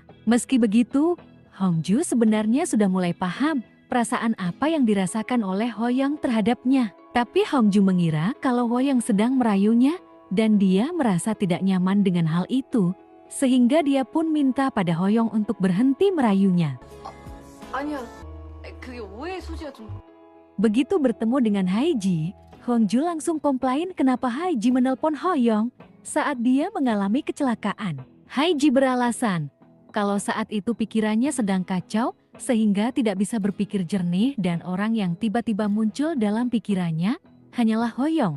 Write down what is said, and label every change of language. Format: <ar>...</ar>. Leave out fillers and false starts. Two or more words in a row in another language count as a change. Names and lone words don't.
<id>Meski begitu, Hongju sebenarnya sudah mulai paham perasaan apa yang dirasakan oleh Hoyong terhadapnya. Tapi Hongju mengira kalau Hoyong sedang merayunya dan dia merasa tidak nyaman dengan hal itu, sehingga dia pun minta pada Hoyong untuk berhenti merayunya.</id> <ko>아니야. 그게 오해의 소지가 좀...</ko> <id>Begitu bertemu dengan Haiji, Hongju langsung komplain kenapa Haiji menelpon Hoyong saat dia mengalami kecelakaan. Haiji beralasan kalau saat itu pikirannya sedang kacau sehingga tidak bisa berpikir jernih dan orang yang tiba-tiba muncul dalam pikirannya hanyalah Hoyong.</id>